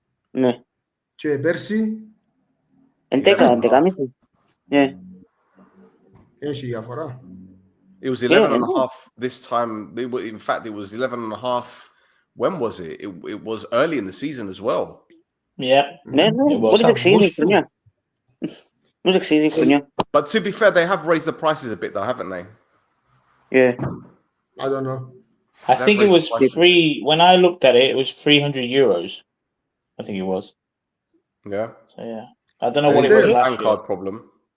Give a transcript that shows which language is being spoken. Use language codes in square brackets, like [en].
[el] Ναι. Και πέρσι? 11,5. Ναι. Έχει διαφορά. [en] It was 11.5 this time. In fact, it was 11.5. When was it? It was early in the season as well. Yeah. [el] Ναι, πολύ εξήγησε η χρονιά. Πώς εξήγησε η χρονιά. [en] But to be fair, they have raised the prices a bit though, haven't they? Yeah. I don't know. I think it was free. When I looked at it, it was 300 euros. I think it was. Yeah. So, yeah. I don't know what it was last fan card problem.